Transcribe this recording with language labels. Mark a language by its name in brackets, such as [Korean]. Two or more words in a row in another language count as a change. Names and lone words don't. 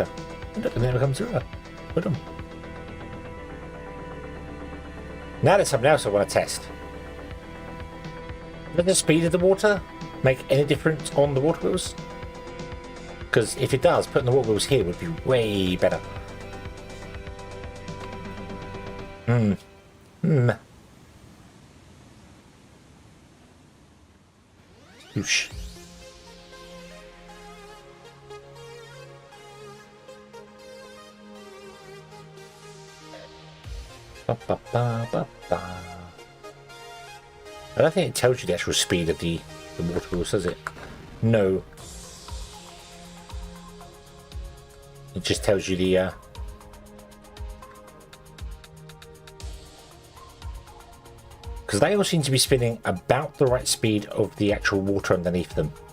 [English] And look, and then it becomes a river. Boom. Now there's something else I want to test. Does the speed of the water make any difference on the water wheels? Because if it does, putting the water wheels here would be way better. Oosh. Ba, ba, ba, ba, ba. I don't think it tells you the actual speed of the water wheels, does it? No. It just tells you the because they all seem to be spinning about the right speed of the actual water underneath them.